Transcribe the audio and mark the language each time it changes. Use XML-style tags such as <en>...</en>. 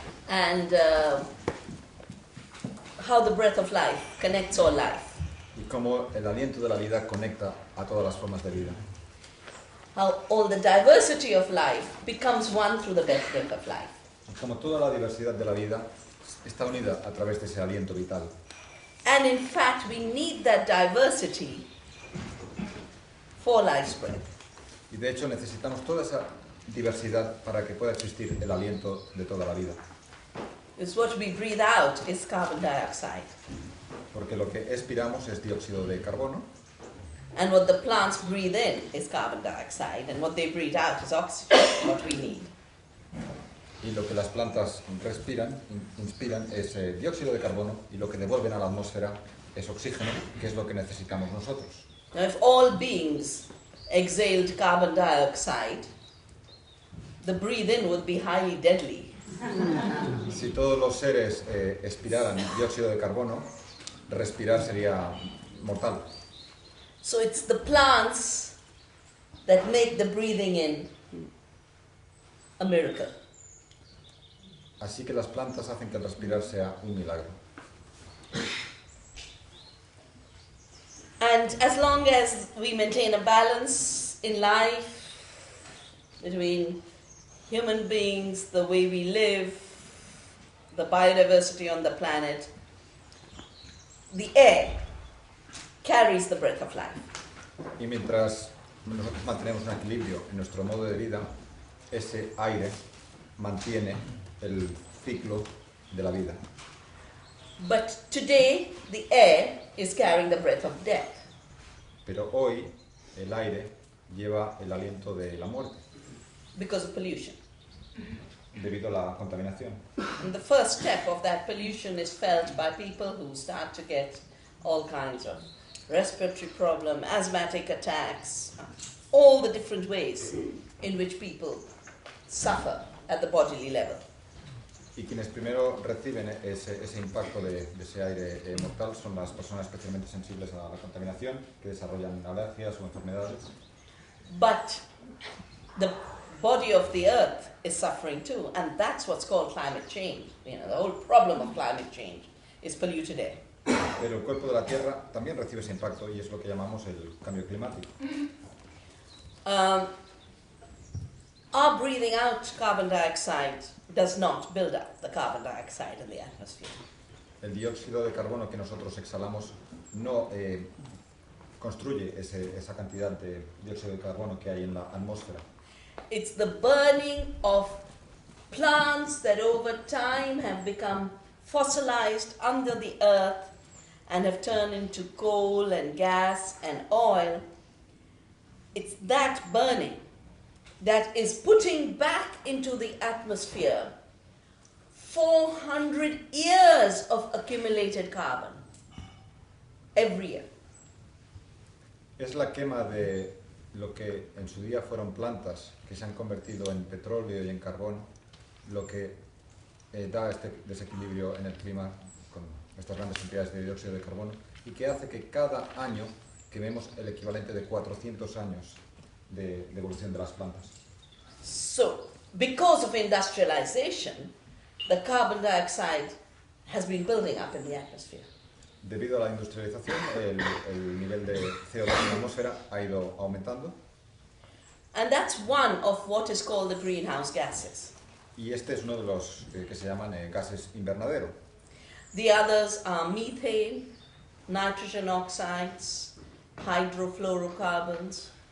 <en>And how the breath of life connects all life.</en> <es>Y cómo el aliento de la vida conecta a todas las formas de vida.</es> <en>How all the diversity of life becomes one through the breath of life.</en> <es>Y como toda la diversidad de la vida está unida a través de ese aliento vital.</es> <en>And in fact, we need that diversity for life's breath.</en> <es>Y de hecho necesitamos toda esa diversidad para que pueda existir el aliento de toda la vida.</es> <en>Because what we breathe out is carbon dioxide.</en> <es>Porque lo que expiramos es dióxido de carbono.</es> <en>And what the plants breathe in is carbon dioxide. And what they breathe out is oxygen, what we need.</en> <es>Y lo que las plantas inspiran es dióxido de carbono, y lo que devuelven a la atmósfera es oxígeno, que es lo que necesitamos nosotros.</es> <en>Now, if all beings exhaled carbon dioxide, the breath-in would be highly deadly.</en> <es>Si todos los seres expiraran dióxido de carbono, respirar sería mortal.</es> <en>So it's the plants that make the breathing in a miracle.</en> <es>Así que las plantas hacen que el respirar sea un milagro.</es> <en>And as long as we maintain a balance in life between human beings, the way we live, the biodiversity on the planet, the air carries the breath of life.</en> <es>Y mientras nosotros mantenemos un equilibrio en nuestro modo de vida, ese aire mantiene el ciclo de la vida.</es> <en>But today, the air is carrying the breath of death.</en> <es>Pero hoy el aire lleva el aliento de la muerte.</es> <en>Because of pollution.</en> <es>Debido a la contaminación.</es> <en>And the first step of that pollution is felt by people who start to get all kinds of respiratory problems, asthmatic attacks, all the different ways in which people suffer at the bodily level.</en> <es>Y quienes primero reciben ese impacto de ese aire mortal son las personas especialmente sensibles a la contaminación, que desarrollan alergias o enfermedades.</es> <en>But the body of the earth is suffering too, and that's what's called climate change. You know, the whole problem of climate change is polluted air.</en> <es>Pero el cuerpo de la Tierra también recibe ese impacto y es lo que llamamos el cambio climático.</es> <en>Our breathing out carbon dioxide does not build up the carbon dioxide in the atmosphere.</en> <es>El dióxido de carbono que nosotros exhalamos no construye esa cantidad de dióxido de carbono que hay en la atmósfera.</es> <en>It's the burning of plants that over time have become fossilized under the earth and have turned into coal and gas and oil. It's that burning that is putting back into the atmosphere 400 years of accumulated carbon every year.</en> <es>Es la quema de lo que en su día fueron plantas que se han convertido en petróleo y en carbón, lo que da este desequilibrio en el clima con estas grandes cantidades de dióxido de carbono y que hace que cada año quememos el equivalente de 400 años de evolución de las plantas.</es> <en>So, because of industrialization, the carbon dioxide has been building up in the atmosphere.</en> <es>Debido a la industrialización, el nivel de CO2 en la atmósfera ha ido aumentando.</es> <en>And that's one of what is called the greenhouse gases.</en> <es>Y este es uno de los que se llaman gases invernadero.</es> <en>The others are methane, nitrogen oxides, hydrofluorocarbons.</en>